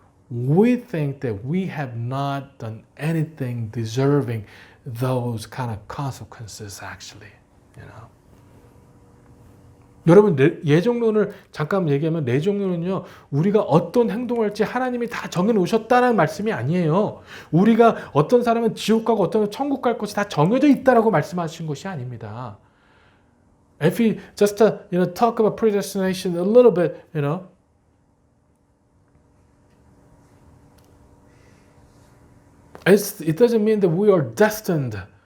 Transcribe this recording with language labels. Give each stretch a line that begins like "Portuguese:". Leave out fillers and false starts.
English: we think that we have not done anything deserving those kind of consequences actually, you know.
Korean: 여러분 예정론을 잠깐 얘기하면 예정론은요 우리가 어떤 행동을 할지 하나님이 다 정해놓으셨다는 말씀이 아니에요. 우리가 어떤 사람은 지옥 가고 어떤 사람은 천국 갈 것이 다 정해져 있다라고 말씀하신 것이 아닙니다.
English: If we just talk about predestination a little bit, it doesn't mean that we are destined.